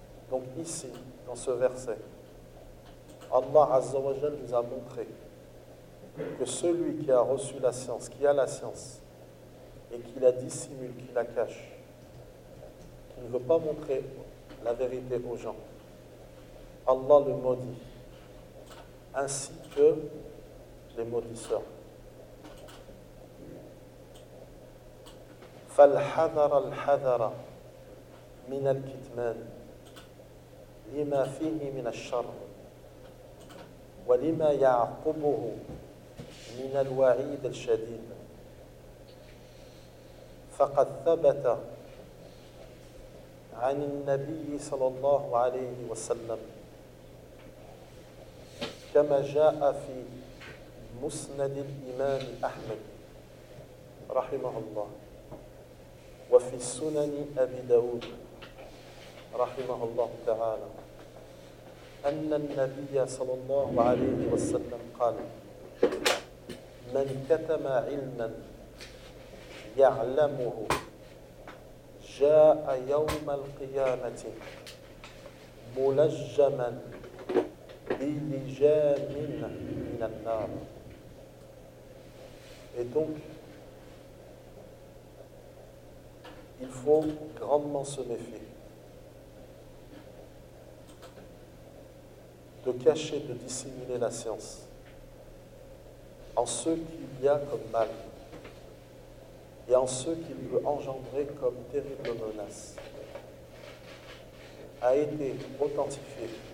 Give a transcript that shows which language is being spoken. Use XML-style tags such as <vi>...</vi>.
<fr>Donc ici, dans ce verset, Allah Azza wa Jal nous a montré que celui qui a reçu la science, qui a la science, et qui la dissimule, qui la cache, qui ne veut pas montrer la vérité aux gens, Allah le maudit, ainsi que les maudisseurs.</fr> <ar>فَالْحَذَرَ الْحَذَرَ مِنَ الْكِتْمَانِ لِمَا فِيهِ مِنَ الشَّرِّ وَلِمَا يَعْقُبُهُ مِنَ الْوَعِيدِ الشَّدِيدِ فَقَدْ ثَبَتَ عَنِ النَّبِيِّ صَلَى اللَّهُ عَلَيْهِ وَسَلَّمَ كَمَا جَاءَ فِي مُسْنَدِ الْإِمَامِ أَحْمَدِ رَحِمَهُ اللَّهُ وَفِي سُنَنِ أَبِي دَاوُدَ رحمه الله تعالى أن النبي صلى الله عليه وسلم قال من كتم علما يعلمه جاء يوم القيامة ملجما بلجام من النار.</ar> <fr>Et donc, il faut grandement se méfier de cacher, de dissimuler la science en ce qu'il y a comme mal et en ce qu'il peut engendrer comme terrible menace a été authentifié</fr>